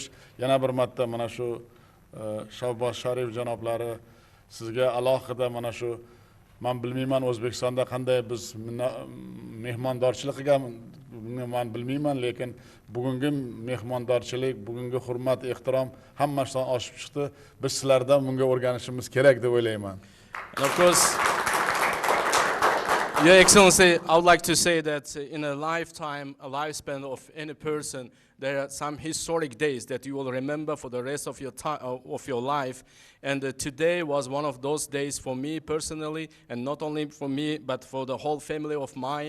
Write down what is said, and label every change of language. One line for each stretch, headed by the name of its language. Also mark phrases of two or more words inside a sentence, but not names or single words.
Uzbek: Yana bir marta mana shu Shahboz Sharif janoblari sizga alohida mana shu, men bilmayman O'zbekistonda qanday biz mehmondorchilik qilgan, men bilmayman, lekin bugungi mehmondorchilik, bugungi hurmat, ehtirom hammasidan oshib chiqdi. Biz sizlardan bunga o'rganishimiz kerak deb o'ylayman.
English: And of course, Your Excellency, I would like to say that in a lifetime, a lifespan of any person, there are some historic days that you will remember for the rest of your time, of your life. And today was one of those days for me personally, and not only for me, but for the whole family of mine.